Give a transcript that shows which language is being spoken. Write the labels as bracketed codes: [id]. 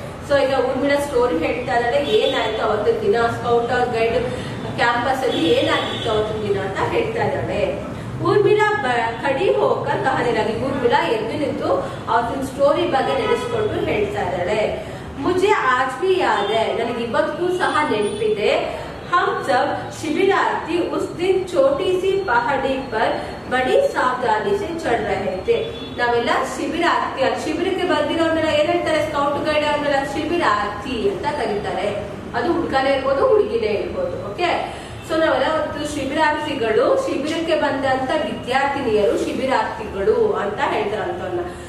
[kn] So ಈಗ Urmila story ಹೇಳ್ತಾ ಇದ್ದಾರೆ ಏನಾಯ್ತು ಅವತ್ತಿನ ದಿನ ಸ್ಕೌಟ್ और ಗೈಡ್ ಕ್ಯಾಂಪಸ್ ಅಲ್ಲಿ ಏನಾಗಿತ್ತು ಅವತ್ತಿನ ದಿನ ಅಂತ ಹೇಳ್ತಾ ಇದ್ದಾಳೆ. [hi] ಊರ್ಮಿಳಾ ಖಡಿ ಹೋಗರ್ ಕಹಾನಿ ಲಗಿ. [kn] ಊರ್ಮಿಳಾ ಎದ್ದು ನಿಂತು ಅವತ್ತಿನ ಸ್ಟೋರಿ ಬಗ್ಗೆ ನೆನೆಸ್ಕೊಂಡು ಹೇಳ್ತಾ ಇದ್ದಾಳೆ. [hi] ಮುझे आज भी याद है, [kn] ನನಗೆ ಇವತ್ತಿಗೂ ಸಹ ನೆನಪಿದೆ. [hi] हम सब शिबिरार्थी उस दिन छोटी सी पहाड़ी पर बड़ी सावधानी से चढ़ रहे थे. [kn] ನಾವೆಲ್ಲ ಶಿಬಿರಾರ್ಥಿ, ಶಿಬಿರಕ್ಕೆ ಬಂದಿರೋರ್ನೆಲ್ಲ ಏನ್ ಹೇಳ್ತಾರೆ? ಸ್ಕೌಟ್ ಗೈಡ್ ಅವ್ರನ್ನೆಲ್ಲ ಶಿಬಿರಾರ್ಥಿ ಅಂತ ಕರೀತಾರೆ. ಅದು ಹುಡುಗನೇ ಇರ್ಬೋದು, ಹುಡುಗಿನೇ ಇರ್ಬೋದು. ಓಕೆ, ಸೊ ನಾವೆಲ್ಲ ಒಂದು ಶಿಬಿರಾರ್ಥಿಗಳು, ಶಿಬಿರಕ್ಕೆ ಬಂದಂತ ವಿದ್ಯಾರ್ಥಿನಿಯರು ಶಿಬಿರಾರ್ಥಿಗಳು ಅಂತ ಹೇಳ್ತಾರಂತವ್ರನ್ನ.